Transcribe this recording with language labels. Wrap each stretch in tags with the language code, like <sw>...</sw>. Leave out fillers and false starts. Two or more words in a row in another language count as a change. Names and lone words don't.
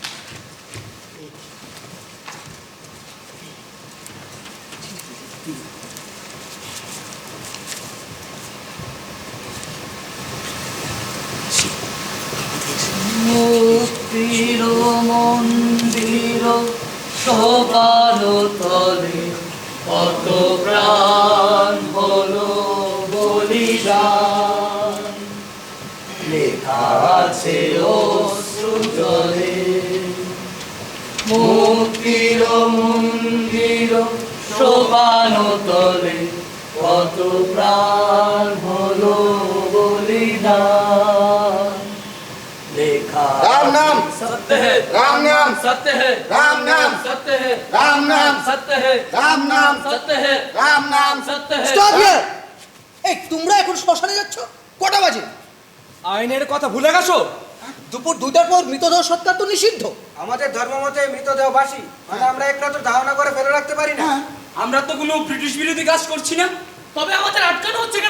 <bn>মুক্তির মন্দির সোপান তলে কত প্রাণ হলো বলিদান, লেখা আছে অশ্রু জলে। মুক্তির মন্দির সোপান তলে কত প্রাণ হলো বলিদান,</bn> <hi>राम नाम सत्य है, राम नाम सत्य है, राम नाम सत्य है, राम नाम सत्य है, राम नाम सत्य है, राम नाम सत्य है।</hi> <en>Stop here!</en> <bn>এই তোমরা এখন শ্মশানে যাচ্ছ? কটা বাজে? আইনের কথা ভুলে গেছো? দুপুর 2টার পর মৃতদেহ সৎকার তো নিষিদ্ধ। আমাদের ধর্ম মতে মৃতদেহ বাসি, মানে আমরা এক রাত্র ধারণা করে ফেলে রাখতে পারি না। আমরা তো কোনো ব্রিটিশ বিরোধী কাজ করছি না। তবে আমাদের আটকানো হচ্ছে কেন?</bn>